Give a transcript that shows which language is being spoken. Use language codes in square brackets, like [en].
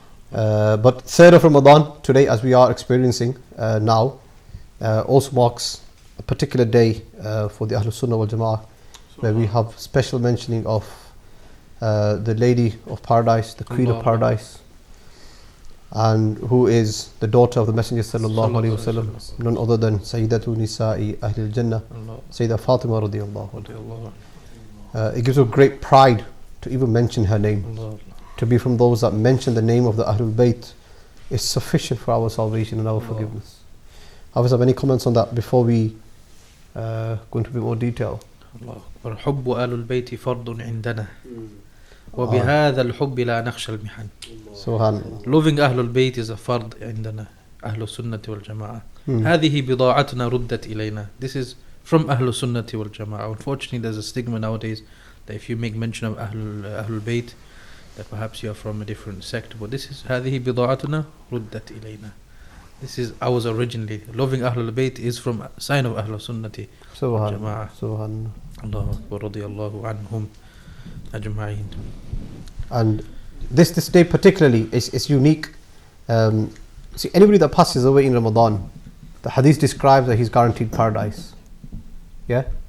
[en] But 3rd of Ramadan, today, as we are experiencing now, also marks a particular day for the Ahlul Sunnah wal Jama'ah, where we have special mentioning of the Lady of Paradise, the Queen of Paradise, and who is the daughter of the Messenger sallallahu alaihi wasallam, none other than Sayyidatu Nisa'i Ahlul Jannah, Sayyidah Faatimah radiyallahu anha. It gives us great pride to even mention her name. To be from those that mention the name of the Ahlul Bayt is sufficient for our salvation and our forgiveness. Hafiz, have any comments on that before we go into a bit more detail? [ar] حب آل البيت فرض عندنا وبهذا الحب لا نخشى المحن. Subhanallah. [en] Loving Ahlul Bayt is a fard [ar] عندنا أهل السنة والجماعة. هذه بضاعتنا ردت إلينا. [en] This is from [ar] أهل السنة والجماعة. [en] Unfortunately, there's a stigma nowadays that if you make mention of Ahlul Bayt, that perhaps you are from a different sect. But this is [ar] هذه بضاعتنا ردت إلينا. [en] This is ours originally. Loving Ahlul Bayt is from a sign of Ahlul Sunnati wal Jama'ah. [ar] Subhanallah. Allahu Akbar, radiyallahu anhum ajma'in. [en] And this day particularly is unique. See, anybody that passes away in Ramadan, the hadith describes that he's guaranteed paradise. Yeah?